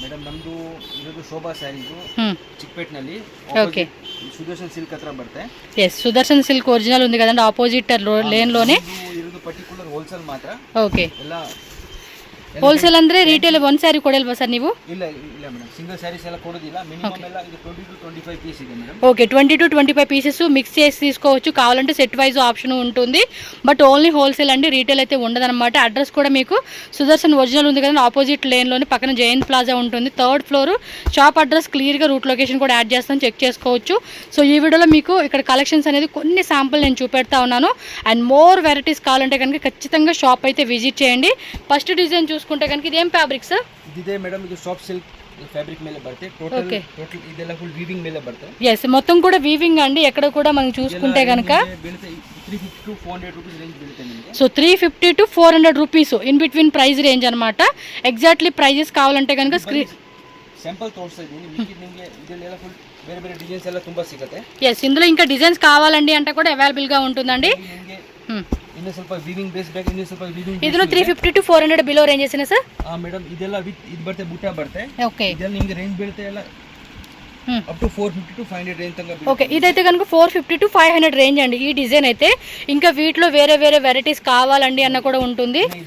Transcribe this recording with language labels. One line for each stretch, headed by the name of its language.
Kannada: Madam ನಮ್ಮದು ಇರೋದು Shobha saris ಚಿಕ್ಕಪೇಟ್ನಲ್ಲಿ,
English: okay,
Kannada: Sudarshan silk ಹತ್ರ ಬರುತ್ತೆ.
Telugu: ಎಸ್, ಸುದರ್ಶನ್ ಸಿಲ್ಕ್ ಒರಿಜಿನಲ್ ఉంది కదండి, ఆపోజిట్ లేన్ లోనే
Kannada: ಇರೋದು ಪರ್ಟಿಕ್ಯುಲರ್ ಹೋಲ್ಸೇಲ್ ಮಾತ್ರ.
English: okay,
Kannada: ಎಲ್ಲ ಹೋಲ್ಸೇಲ್ ಅಂದ್ರೆ ರಿಟೇಲ್ ಒಂದು ಸ್ಯಾರಿ ಕೊಡಲ್ವಾ ಸರ್ ನೀವು? ಇಲ್ಲ ಇಲ್ಲ ಮೇಡಮ್, ಸಿಂಗಲ್ ಸ್ಯಾರೀಸ್ ಎಲ್ಲ ಕೊಡೋದಿಲ್ಲ. ಮಿನಿಮಮ್ ಎಲ್ಲ ಇದು 20 to 25 పీస్ ಇದೆ madam.
Telugu: Okay, 20 to 25 pieces mix చేసి తీసుకోవచ్చు. కావాలంటే సెట్ వైజ్ ఆప్షన్ ఉంటుంది, బట్ ఓన్లీ హోల్సేల్ అండి, రీటైల్ అయితే ఉండదన్నమాట. అడ్రస్ కూడా మీకు సుదర్శన్ ఒరిజినల్ ఉంది కదండి, ఆపోజిట్ లేన్లోని పక్కన జయంత్ ప్లాజా ఉంటుంది, థర్డ్ ఫ్లోర్. షాప్ అడ్రస్ క్లియర్గా రూట్ లొకేషన్ కూడా యాడ్ చేస్తాను, చెక్ చేసుకోవచ్చు. సో ఈ వీడియోలో మీకు ఇక్కడ కలెక్షన్స్ అనేది కొన్ని శాంపుల్ నేను చూపెడతా ఉన్నాను. అండ్ మోర్ వెరైటీస్ కావాలంటే కనుక ఖచ్చితంగా షాప్ అయితే విజిట్ చేయండి. ఫస్ట్ డిజైన్ చూసుకుంటే కనుక ఇదేం ఫ్యాబ్రిక్ సార్? ఇదే మేడం, ఇది సాఫ్ట్ సిల్క్ ఫ్యాబ్రిక్
Kannada: ಮೇಲೆ ಬರುತ್ತೆ. టోటల్ ಇದೆಲ್ಲ ಫುಲ್ వీవింగ్ ಮೇಲೆ ಬರುತ್ತೆ.
Telugu: yes, మొత్తం కూడా వీవింగ్ అండి. ఎక్కడ కూడా మనం చూసుకుంటే కనుక
Kannada: 350 to 400 రూపీస్ రేంజ్ బీಳುತ್ತೆ ನಿಮಗೆ.
Telugu: So 350 to 400 rupees in between price range అనమాట. ఎగ్జాక్ట్లీ ప్రైజెస్ కావాలంటే కనుక స్క్రీన్
Kannada: శాంపుల్ తోర్స్తా ఇದ್ದೀನಿ. నిಮಗೆ ಇದೆಲ್ಲ ಫುಲ್ ಬೇರೆ ಬೇರೆ ಡಿಸೈನ್ಸ್ ಎಲ್ಲ ತುಂಬಾ ಸಿಗುತ್ತೆ.
Telugu: yes, ఇందులో ఇంకా డిజైన్స్ కావాలండి అంటే కూడా అవైలబుల్ గా ఉంటుందండి.
Kannada: ಇನ್ನು ಸ್ವಲ್ಪ ವೀವಿಂಗ್ ಬೇಸ್ ಬೇಕು, ಇನ್ನು ಸ್ವಲ್ಪ ವೀವಿಂಗ್. ಇದನ್ನು 350 to 400 ಬಿಲೋ ರೇಂಜಸ್ ಇದೆ ಸರ್. ಮೇಡಮ್ ಇದೆಲ್ಲ ವಿತ್ ಇದು ಬರುತ್ತೆ, ಬುಟ್ಟ ಬರುತ್ತೆ.
English: okay,
Kannada: ಇದೆಲ್ಲ ನಿಮಗೆ ರೇಂಜ್ ಬೀಳುತ್ತೆ ಎಲ್ಲ
Telugu: అప్ టు 450 to 500 రేంజ్ తగ్గ. ఓకే, ఇదైతే కనుక 450 to 500 రేంజ్ అండి ఈ డిజైన్ అయితే. ఇంకా వీటిలో వేరే వేరే వెరైటీస్ కావాలండి అన్న కూడా ఉంటుంది.